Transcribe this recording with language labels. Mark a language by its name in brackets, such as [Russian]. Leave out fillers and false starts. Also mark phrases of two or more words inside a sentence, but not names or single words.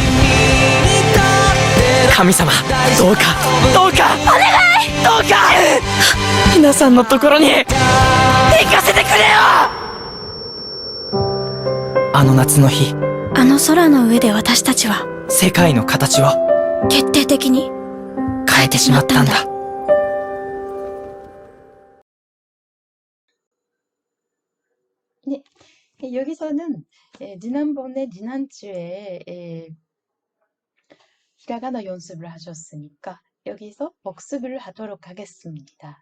[Japanese] 神様、どうかどうかお願い、どうかひなさんのところに行かせてくれよ。あの夏の日、あの空の上で私たちは世界の形を決定的に変えてしまったんだ。 [Korean] 네, 여기서는 지난주에 히라가나 연습을 하셨으니까 여기서 복습을 하도록 하겠습니다.